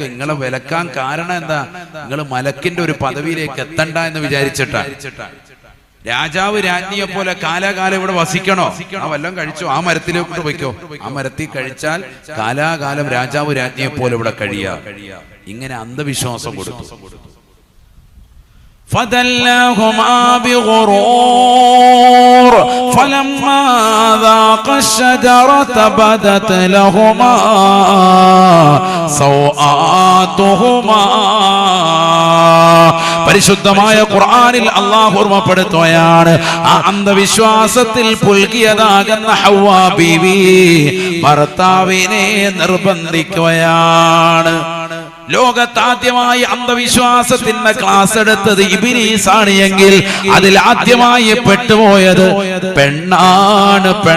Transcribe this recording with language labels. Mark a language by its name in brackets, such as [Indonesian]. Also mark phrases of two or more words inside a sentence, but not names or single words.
[Malayalam] നിങ്ങളെ വിലക്കാൻ കാരണം എന്താ, നിങ്ങൾ മലക്കിന്റെ ഒരു പദവിയിലേക്ക് എത്തണ്ട എന്ന് വിചാരിച്ചിട്ടാ. രാജാവ് രാജ്ഞിയെ പോലെ കാലാകാലം ഇവിടെ വസിക്കണോ, ആ വല്ലതും കഴിച്ചോ, ആ മരത്തിലേക്ക് വയ്ക്കോ, ആ മരത്തിൽ കഴിച്ചാൽ കാലാകാലം രാജാവ് രാജ്ഞിയെ പോലെ ഇവിടെ കഴിയാ. ഇങ്ങനെ അന്ധവിശ്വാസം കൊടുത്തു. [Arabic] فدلاهما بغرور فلما ذاقا الشجرة بدت لهما سوآتهما. [Malayalam] പരിശുദ്ധമായ ഖുർആനിൽ അല്ലാഹു ഓർമ്മപ്പെടുത്തുകയാണ്, ആ അന്ധവിശ്വാസത്തിൽ പുൽകിയതാകുന്ന ഹവ്വാ ബീവി ഭർത്താവിനെ നിർബന്ധിക്കുകയാണ്. ലോകത്താദ്യമായി അന്ധവിശ്വാസത്തിന്റെ ക്ലാസ് എടുത്തത് ഇബ്ലീസാണ് എങ്കിൽ അതിൽ ആദ്യമായി പെട്ടുപോയത് പെണ്ണാണ്.